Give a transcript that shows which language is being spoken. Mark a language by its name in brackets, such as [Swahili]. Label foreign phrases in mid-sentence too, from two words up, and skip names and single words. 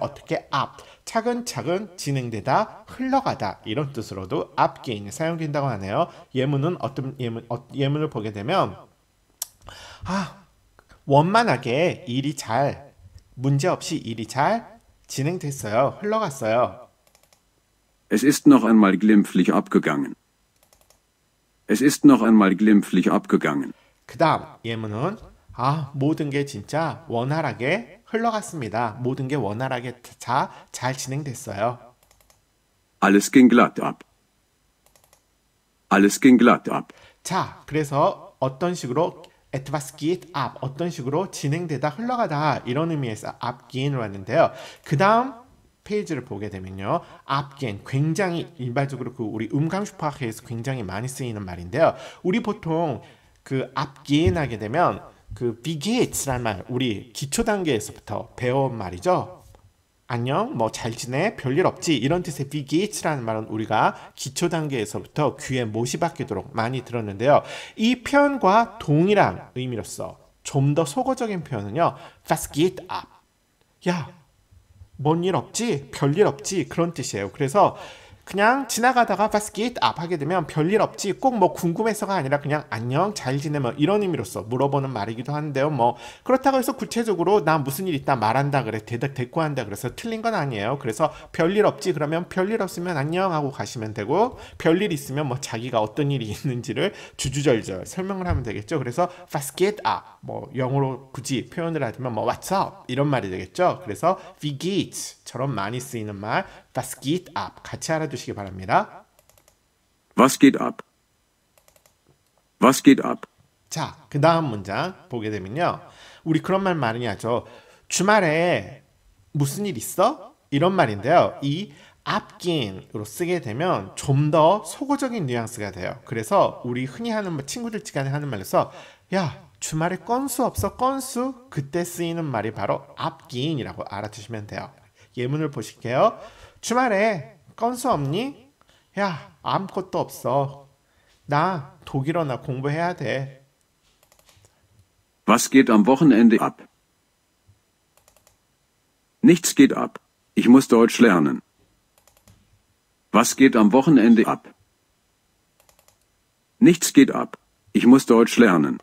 [Korean] 어떻게 앞 차근차근 진행되다 흘러가다 이런 뜻으로도 앞게인이 사용된다고 하네요. 예문은 어떤 예문을 보게 되면 원만하게 일이 잘 문제없이 일이 잘 진행됐어요. 흘러갔어요. [German] Es ist noch einmal glimpflich abgegangen. Es ist noch einmal glimpflich abgegangen. [Korean] 그 다음 예문은 모든 게 진짜 원활하게 흘러갔습니다. 모든 게 원활하게 잘 진행됐어요. [German] Alles ging glatt ab. Alles ging glatt ab. [Korean] 자, 그래서 어떤 식으로 [German] etwas geht ab, [Korean] 어떤 식으로 진행되다 흘러가다 이런 의미에서 abgehen으로 왔는데요. 그 다음 페이지를 보게 되면요. abgehen 굉장히 일반적으로 우리 umgangssprache에서 굉장히 많이 쓰이는 말인데요. 우리 보통 abgehen 하게 되면 [German] wie geht's [Korean] 라는 말 우리 기초 단계에서부터 배워온 말이죠. 안녕, 뭐 잘 지내, 별일 없지 이런 뜻의 [German] wie geht's [Korean] 라는 말은 우리가 기초 단계에서부터 귀에 못이 박히도록 많이 들었는데요. 이 표현과 동일한 의미로서 좀 더 속어적인 표현은요. [German] was geht ab? [Korean] 야, 뭔 일 없지? 별일 없지? 그런 뜻이에요. 그래서 그냥 지나가다가 [German] was geht ab [Korean] 하게 되면 별일 없지 꼭 뭐 궁금해서가 아니라 그냥 안녕 잘 지내 뭐 이런 의미로서 물어보는 말이기도 한데요. 뭐 그렇다고 해서 구체적으로 나 무슨 일 있다 말한다 그래 대꾸한다 그래서 틀린 건 아니에요. 그래서 별일 없지 그러면 별일 없으면 안녕 하고 가시면 되고 별일 있으면 뭐 자기가 어떤 일이 있는지를 주주절절 설명을 하면 되겠죠. 그래서 [German] was geht ab [Korean] 뭐 영어로 굳이 표현을 하자면 뭐 [English] what's up [Korean] 이런 말이 되겠죠. 그래서 [German] wie geht's [Korean] 처럼 많이 쓰이는 말 [German] was geht ab [Korean] 같이 알아두시기 바랍니다. [German] Was geht ab? Was geht ab? [Korean] 자, 그 다음 문장 보게 되면요. 우리 그런 말 많이 하죠. 주말에 무슨 일 있어? 이런 말인데요. 이 abgehen으로 쓰게 되면 좀 더 속어적인 뉘앙스가 돼요. 그래서 우리 흔히 하는 말, 친구들 간에 하는 말로서 야, 주말에 건수 없어? 건수? 그때 쓰이는 말이 바로 abgehen이라고 알아두시면 돼요. 예문을 보실게요. 주말에 건수 없니? 야, 아무것도 없어. 나 독일어나 공부해야 돼. [German] Was geht am Wochenende ab? Nichts geht ab. Ich muss Deutsch lernen. Was geht am Wochenende ab? Nichts geht ab. Ich muss Deutsch lernen.